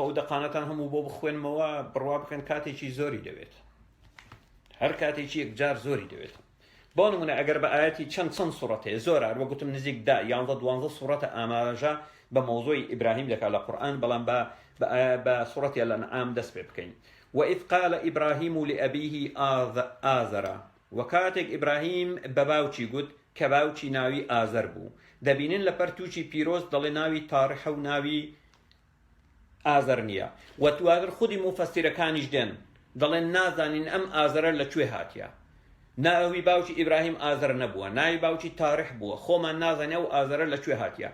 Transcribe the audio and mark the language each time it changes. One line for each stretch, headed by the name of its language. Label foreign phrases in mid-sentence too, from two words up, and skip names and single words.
Central Kurdish: ئەو دەقانەتان هەموو بۆ بخوێنمەوە بڕوا بکەن کاتێکی زۆری دەوێت هەر کاتێکی یەکجار زۆری دەوێت بۆ نمونە ئەگەر بە ئاەتی چەند سوورەت هەیە زۆر هەروە گوتم نزیک 11-12 سوورەتە ئاماژە بە مۆزۆی ئیبراهیم دەکات لە قورئان بەڵام بە سوورەتی الأنعام دەست پێ بکەین
Arabic: وإذ قال إبراهيم لأبيه آزر
Central Kurdish: وكاتك إبراهيم بباوچی گوت کە باوکی ناوی ئازەر بوو دەبینن لە پەرتوچی پیرۆز دەڵێ ناوی تارحە و ناوی ئازەر نییە و دواتر خودی مفەسیرەکانیش دێن دەڵێن نازانین ئەم ئازەرە لەکوێ هاتیە ناوی باوکی ئیبراهیم ئازەر نەبووە، ناوی باوکی تاریح بووە، خۆمان نازانێ و ئازەرە لەکوێ هاتیە.